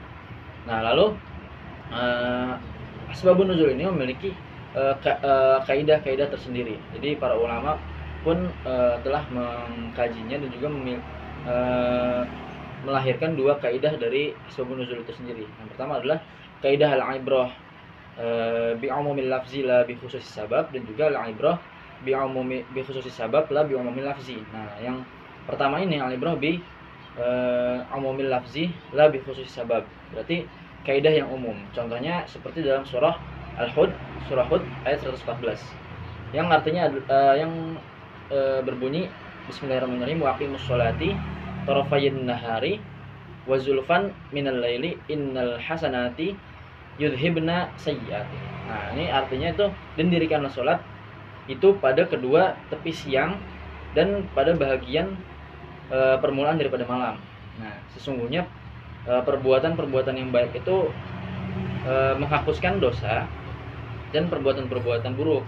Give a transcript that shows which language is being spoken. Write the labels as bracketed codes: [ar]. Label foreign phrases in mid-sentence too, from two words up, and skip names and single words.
[id] Nah, lalu [ar] أسباب النزول [id] ini memiliki kaidah-kaidah tersendiri. Jadi para ulama pun telah mengkajinya dan juga melahirkan dua kaidah dari [ar] أسباب النزول [id] itu sendiri. Yang pertama adalah kaidah [ar] العبرة بعموم اللفظ لا بخصوص السبب, dan juga العبرة بخصوص السبب لا بعموم اللفظ. Nah, yang pertama ini العبرة بعموم اللفظ لا بخصوص السبب, [id] berarti kaidah yang umum. Contohnya seperti dalam surah Al-Hud, surah Hud ayat 114, yang artinya berbunyi [ar] بسم الله الرحمن الرحيم وأقم الصلاة طرفي النهار وزلفا من الليل إن الحسنات يذهبن السيئات. [id] Nah, ini artinya itu, dan dirikanlah sholat itu pada kedua tepi siang dan pada bahagian permulaan daripada malam. Nah, sesungguhnya perbuatan-perbuatan yang baik itu menghapuskan dosa dan perbuatan-perbuatan buruk.